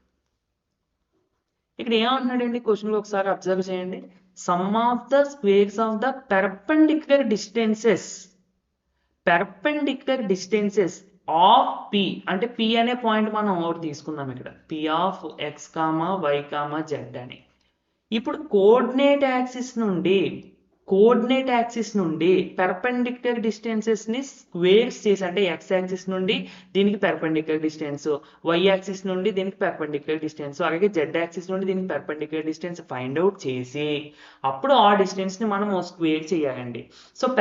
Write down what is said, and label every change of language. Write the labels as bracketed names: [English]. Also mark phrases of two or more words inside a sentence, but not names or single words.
[Telugu] ఇక్కడ ఏమంటున్నాడండి క్వశ్చన్లో ఒకసారి అబ్జర్వ్ చేయండి. [English] sum of the squares of the perpendicular distances of P, [Telugu] అంటే P అనే పాయింట్ మనం ఒకటి తీసుకుందాం ఇక్కడ. [English] P of x, y, z అని. [Telugu] ఇప్పుడు [English] coordinate axis [Telugu] నుండి [English] perpendicular distances [Telugu] ని స్క్వేర్స్ చేసి, అంటే [English] x axis [Telugu] నుండి దీనికి [English] perpendicular distance, y axis [Telugu] నుండి దీనికి [English] perpendicular distance, [Telugu] అలాగే [English] z axis [Telugu] నుండి దీనికి [English] perpendicular distance find out [Telugu] చేసి అప్పుడు ఆ డిస్టెన్స్ ని మనం స్క్వేర్ చేయాలండి.